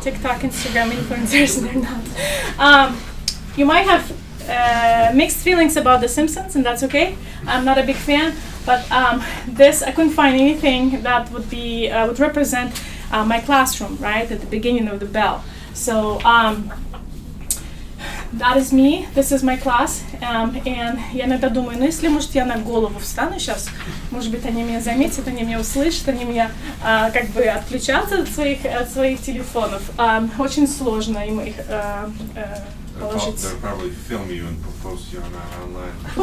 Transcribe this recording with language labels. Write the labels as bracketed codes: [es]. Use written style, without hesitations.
[en] TikTok, Instagram influencers, they're not. You might have mixed feelings about The Simpsons, and that's okay. I'm not a big fan, But this, I couldn't find anything that would represent my classroom, right, at the beginning of the bell. So that is me, this is my class, and [ru] я иногда думаю, ну если, может, я на голову встану сейчас, может быть, они меня заметят, они меня услышат, они меня как бы отключатся от своих телефонов. Очень сложно им их положить. [en] They'll probably film you and post you online.